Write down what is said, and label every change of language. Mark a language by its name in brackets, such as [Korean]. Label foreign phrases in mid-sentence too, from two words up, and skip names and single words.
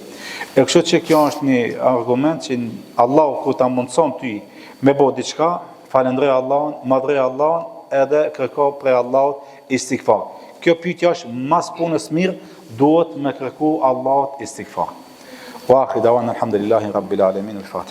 [Albanian] E kështu që kjo është një argument që Allah ku ta mundson ty me bo diçka, falendrej Allahun, madhrej Allahun, edhe kërko prej Allahut istighfar. Kjo pyetja është mas punës mirë, duhet me kërku Allahut istighfar. [Arabic] وآخر دعوانا الحمد لله رب العالمين الفاتحة.